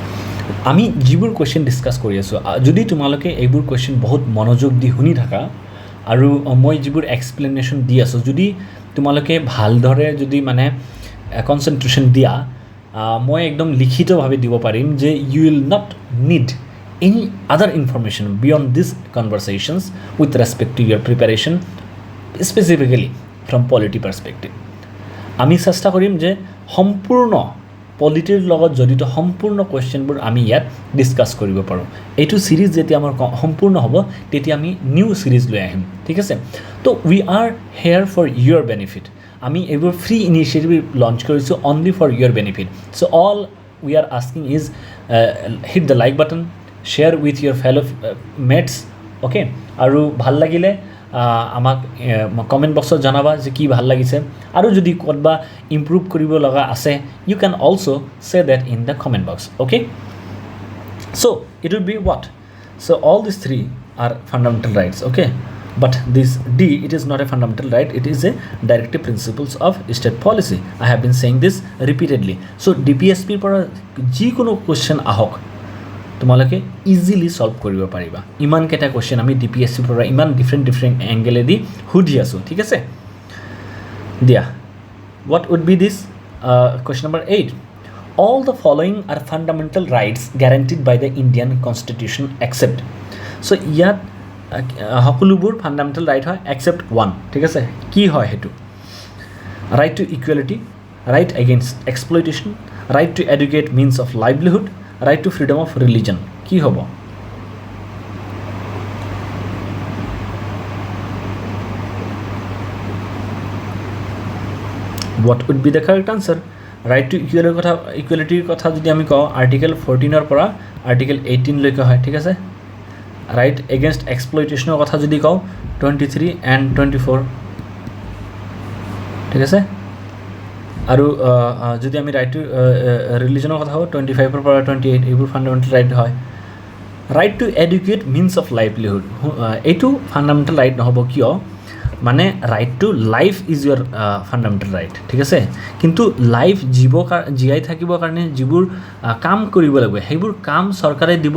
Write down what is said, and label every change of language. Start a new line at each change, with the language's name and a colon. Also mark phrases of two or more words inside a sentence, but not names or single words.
Assamese: আমি যিবোৰ কোৱেশ্চন ডিসকাস কৰি আছো যদি তোমালোকে এইবোৰ কোৱেশ্চন বহুত মনোযোগ দি শুনি থাকা আৰু মই যিবোৰ এক্সপ্লেনেশ্যন দি আছোঁ যদি তোমালোকে ভালদৰে যদি মানে কনচেনট্ৰেশ্যন দিয়া মই একদম লিখিতভাৱে দিব পাৰিম যে
English: you will not need any other information beyond these conversations with respect to your preparation specifically from polity perspective.
Assamese: আমি চেষ্টা কৰিম যে সম্পূৰ্ণ পলিটিৰ লগত জড়িত সম্পূৰ্ণ কুৱেশ্যনবোৰ আমি ইয়াত ডিছকাছ কৰিব পাৰোঁ এইটো সিৰিজ যেতিয়া আমাৰ সম্পূৰ্ণ হ'ব তেতিয়া আমি
English: new series
Assamese: লৈ আহিম ঠিক আছে তো
English: we are here for your benefit
Assamese: আমি এইবোৰ
English: free initiative launch
Assamese: কৰিছোঁ
English: only for your benefit so all we are asking is hit the like button share with your fellow mates okay
Assamese: আৰু ভাল লাগিলে আমাক কমেন্ট বক্সত জনাবা যে কি ভাল লাগিছে আৰু যদি কৰবা ইমপ্ৰুভ কৰিব লগা আছে
English: you can also say that in the comment box okay so it will be what so all these three are fundamental rights okay but this D it is not a fundamental right it is a directive principles of state policy I have been saying this repeatedly so DPSP
Assamese: পৰা যিকোনো কোৱেশ্চন আহক তোমালোকে ইজিলি সলভ কৰিব পাৰিবা ইমান কেটা কোৱেশ্চন আমি ডিপিএসসি পৰা ইমান ডিফাৰেন্ট এংগেলেদি হুডি আছো ঠিক আছে দিয়া
English: what would be this question number 8 all the following are fundamental rights guaranteed by the Indian constitution except so
Assamese: ইয়াত সকলোবোৰ
English: fundamental right
Assamese: হয়
English: except one
Assamese: ঠিক আছে কি হয় হেতু
English: right to equality right against exploitation right to adequate means of livelihood right to freedom of religion
Assamese: কি হ'ব
English: what would be the correct answer right to equality
Assamese: কথা যদি আমি কওঁ আৰ্টিকেল 14 ৰ পৰা আৰ্টিকেল 18 লৈকে হয় ঠিক আছে
English: right against exploitation
Assamese: ৰ কথা যদি কওঁ
English: 23 and 24
Assamese: ঠিক আছে আৰু যদি আমি
English: right to religionৰ
Assamese: কথা কওঁ 25 ৰ পৰা 28 এইবোৰ
English: fundamental right
Assamese: হয়
English: right to adequate means of livelihood
Assamese: এইটো
English: fundamental right
Assamese: নহব কিয় মানে
English: right to life is your fundamental right
Assamese: ঠিক আছে কিন্তু লাইফ জীয়াই থাকিবৰ কাৰণে যিবোৰ কাম কৰিব লাগিব সেইবোৰ কাম চৰকাৰে দিব